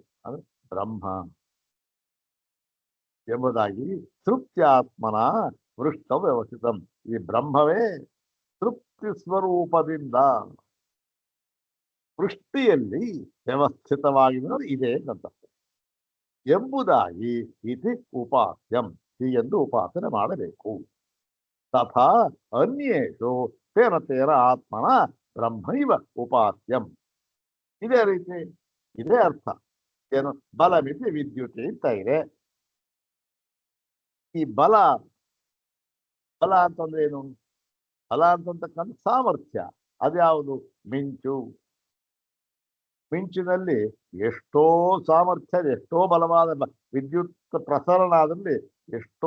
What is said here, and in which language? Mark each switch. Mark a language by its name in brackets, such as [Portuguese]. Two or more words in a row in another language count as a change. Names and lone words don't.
[Kannada] ಅಂದ್ರೆ ಬ್ರಹ್ಮ ಎಂಬುದಾಗಿ [Sanskrit] ತೃಪ್ತ್ಯಾತ್ಮನ ವೃಷ್ಟ ವ್ಯವಸ್ಥಿತಂ. [Kannada] ಈ ಬ್ರಹ್ಮವೇ ತೃಪ್ತಿ ಸ್ವರೂಪದಿಂದ ವೃಷ್ಟಿಯಲ್ಲಿ ವ್ಯವಸ್ಥಿತವಾಗಿದೆ ಇದೆ ಅಂತ ಎಂಬುದಾಗಿ [Sanskrit] ಇತಿ ಉಪಾಸ್ಯಂ, [Kannada] ಹೀಗೆಂದು ಉಪಾಸನೆ ಮಾಡಬೇಕು. [Sanskrit] ತಥಾ ಅನ್ಯೇಷು ತೇನ ತೇನ ಆತ್ಮನ ಬ್ರಹ್ಮೈವ ಉಪಾಸ್ಯಂ. [Kannada] ಇದೇ ರೀತಿ, ಇದೇ ಅರ್ಥ. ಏನು? [Sanskrit] ಬಲಮಿತಿ ವಿದ್ಯುತ್ [Kannada] ಅಂತ ಇದೆ. ಈ ಬಲ ಅಂತಂದ್ರೆ ಏನು? ಬಲ ಅಂತಕ್ಕಂಥ ಸಾಮರ್ಥ್ಯ. ಅದ್ಯಾವುದು? ಮಿಂಚಿನಲ್ಲಿ ಎಷ್ಟೋ ಸಾಮರ್ಥ್ಯ, ಎಷ್ಟೋ ಬಲವಾದ ವಿದ್ಯುತ್ ಪ್ರಸರಣ ಆದಲ್ಲಿ ಎಷ್ಟೋ.